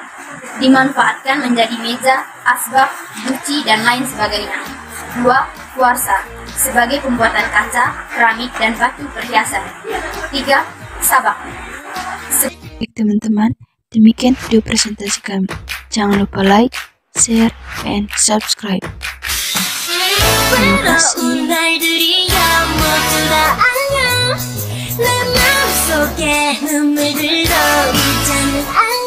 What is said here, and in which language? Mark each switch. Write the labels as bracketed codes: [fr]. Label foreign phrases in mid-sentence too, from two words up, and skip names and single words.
[id] Dimanfaatkan menjadi meja, asbak, guci, dan lain sebagainya. 2. Kuarsa. Sebagai pembuatan kaca, keramik, dan batu perhiasan. 3. Sabak. Baik teman-teman, demikian video presentasi kami. Jangan lupa [en] like, share, and subscribe. [id] Terima kasih. [ko] 날들이 모두 다 안녕 내 마음속에 눈물 흘러 있잖아